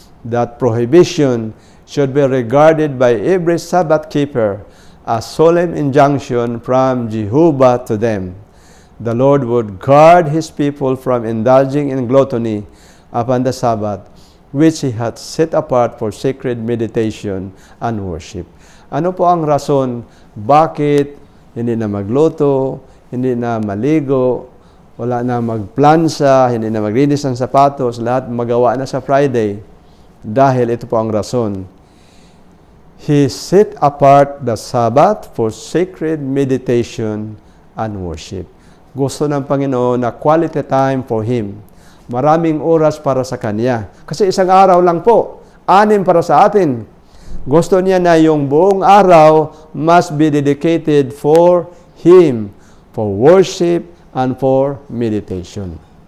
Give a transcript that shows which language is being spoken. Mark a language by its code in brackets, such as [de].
[en] That prohibition should be regarded by every Sabbath keeper as solemn injunction from Jehovah to them. The Lord would guard His people from indulging in gluttony upon the Sabbath, which He had set apart for sacred meditation and worship. [tl] Ano po ang rason bakit hindi na magluto, hindi na maligo, wala na magplansa, hindi na maglinis ng sapatos, lahat magawa na sa Friday? Dahil ito po ang rason. [en] He set apart the Sabbath for sacred meditation and worship. [tl] Gusto ng Panginoon na [en] quality time for Him. [tl] Maraming oras para sa Kanya. Kasi isang araw lang po, 6 para sa atin. Gusto niya na yung buong araw [en] must be dedicated for Him, for worship and for meditation.